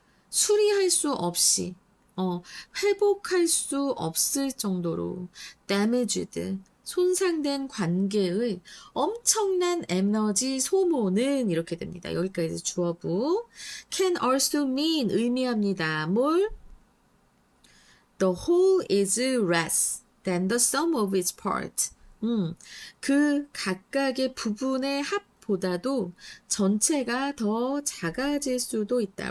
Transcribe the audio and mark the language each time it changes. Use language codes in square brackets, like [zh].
[ko] 수리할 수 없이 회복할 수 없을 정도로 damaged 손상된 관계의 엄청난 에너지 소모는 이렇게 됩니다. 여기까지 주어부. [en] can also mean [ko] 의미합니다. 뭘? [en] The whole is less than the sum of its part. [ko] 그 각각의 부분의 합보다도 전체가 더 작아질 수도 있다.